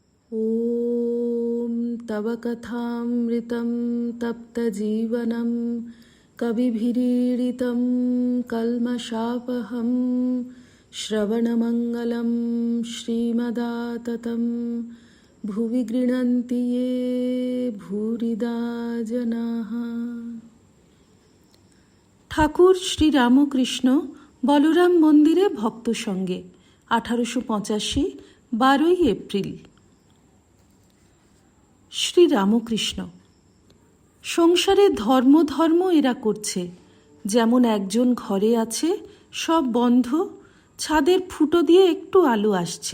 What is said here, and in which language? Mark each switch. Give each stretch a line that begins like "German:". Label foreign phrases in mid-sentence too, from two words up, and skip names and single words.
Sanskrit: ॐ तव कथामृतं तप्तजीवनं कविभिरीडितं कल्मषापहं श्रवणमङ्गलं श्रीमदाततं भुवि गृह्णन्ति ये भूरिदा जनाः।
Bangla: ঠাকুর শ্রী রামকৃষ্ণ বলরাম মন্দিরে ভক্ত সঙ্গে 1885 12 এপ্রিল। শ্রী রামকৃষ্ণ। সংসারে ধর্ম ধর্ম এরা করছে, যেমন একজন ঘরে আছে, সব বন্ধ, ছাদের ফুটো দিয়ে একটু আলো আসছে।